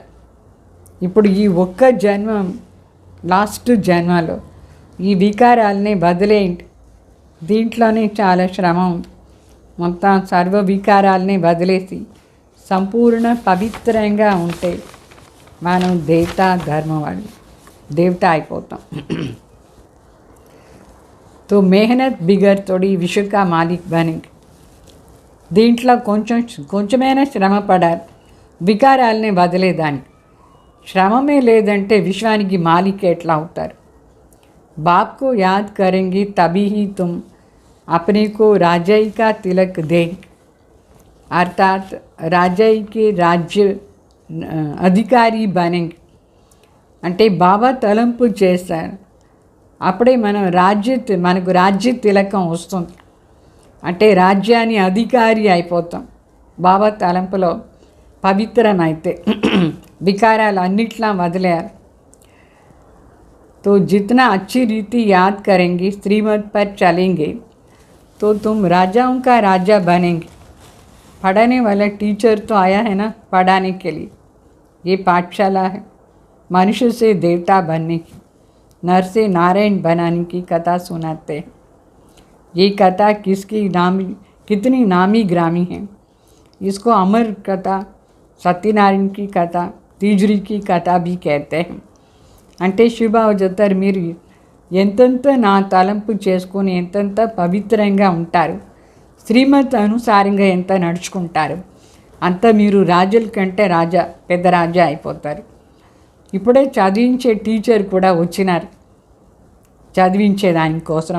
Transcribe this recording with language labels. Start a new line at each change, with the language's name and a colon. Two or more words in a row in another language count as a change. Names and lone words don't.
Telugu: ఇప్పుడు ఈ ఒక్క జన్మం, లాస్ట్ జన్మలో ఈ వికారాలని వదిలేయండి. దీంట్లోనే చాలా శ్రమ ఉంది. మొత్తం సర్వ వికారాలని వదిలేసి సంపూర్ణ పవిత్రంగా ఉంటే మనం దేవతా ధర్మం వాళ్ళు, దేవత అయిపోతాం.
Hindi: तो मेहनत बिगर थोड़ी विश्व का मालिक बनेंगे.
Telugu: దీంట్లో కొంచెమైనా శ్రమ పడాలి వికారాలని వదిలేదానికి. శ్రమమే లేదంటే విశ్వానికి మాలిక్ ఎట్లా అవుతారు?
Hindi: बाप को याद करेंगी तभी ही तुम अपने को राजाई का तिलक देंगे. अर्थात राजाई के राज्य अधिकारी बनेंगे.
Telugu: అంటే బాబా తలంపు చేస్తారు, అప్పుడే మనకు రాజ్య తిలకం వస్తుంది. అంటే రాజ్యాన్ని అధికారి అయిపోతాం బాబా తలంపులో పవిత్రమైతే. వికారాలు అన్నిట్లా వదిలేయాలి.
Hindi: तो जितना अच्छी रीति याद करेंगे, श्रीमत पर चलेंगे, तो तुम राजाओं का राजा बनेंगे. पढ़ाने वाला टीचर तो आया है ना पढ़ाने के लिए. ये पाठशाला है मनुष्य से देवता बनने की, नर से नारायण बनाने की कथा सुनाते हैं. ये कथा कितनी नामी ग्रामी है. इसको अमर कथा, सत्यनारायण की कथा, तीजरी की कथा भी कहते हैं.
Telugu: అంటే శివబాబు చెప్తారు, మీరు ఎంతెంత నా తలంపు చేసుకొని ఎంతెంత పవిత్రంగా ఉంటారు, శ్రీమత్ అనుసారంగా ఎంత నడుచుకుంటారు, అంత మీరు రాజుల కంటే పెద్ద రాజా అయిపోతారు. ఇప్పుడే చదివించే టీచర్ కూడా వచ్చినారు చదివించే దానికోసం.